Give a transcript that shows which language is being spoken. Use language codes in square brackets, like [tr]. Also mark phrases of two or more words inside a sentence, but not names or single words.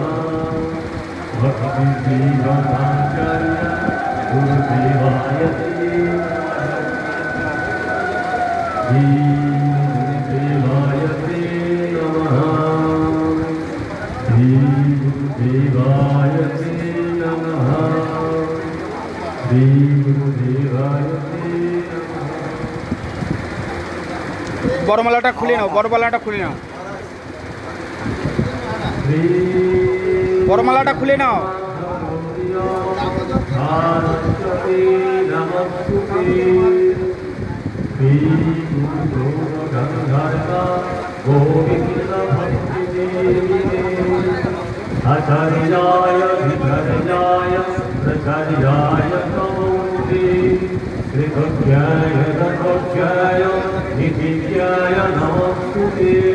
[sa] भक्ति जीवनाचार्य गुरुदेवाय गुरुदेवाय नमः। श्री गुरुदेवाय नमः। श्री गुरुदेवाय [bn] বড়মালাটা খুলে নাও, বড়মালাটা খুলে নাও, বড়মালাটা খুলে নাও। [sa] आचार्याय विचार्याय प्रचार्याय तमोनि कृतज्ञाय रथोज्ञाय निधिज्ञाय नमस्ते।